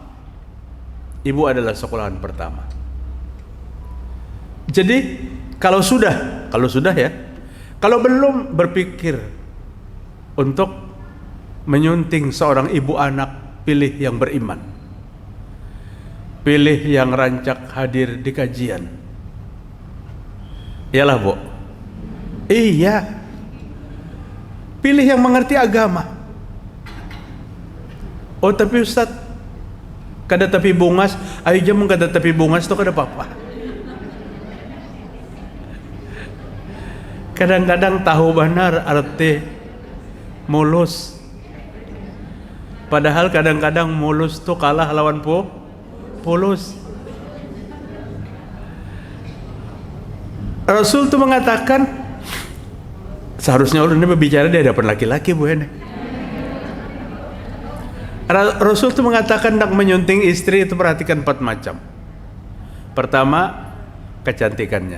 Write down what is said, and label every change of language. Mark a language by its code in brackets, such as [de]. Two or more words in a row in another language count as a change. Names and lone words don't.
[id] Ibu adalah sekolahan pertama. Jadi kalau sudah ya, kalau belum berpikir untuk menyunting seorang ibu anak, pilih yang beriman. Pilih yang rancak hadir di kajian. Iyalah, Bu. Iya. Pilih yang mengerti agama. Oh, tapi Ustaz, [bjn] kada tapi bungas, ayo jamu kada tapi bungas itu kada apa-apa. [id] Kadang-kadang tahu benar arti mulus. [bjn] Padahal kadang-kadang mulus tuh kalah lawan pulus. Rasul tuh mengatakan, seharusnya ulun ini berbicara di hadapan laki-laki, Bu ini. [id] Rasul tuh mengatakan hendak menyunting istri itu perhatikan 4 macam. Pertama, kecantikannya.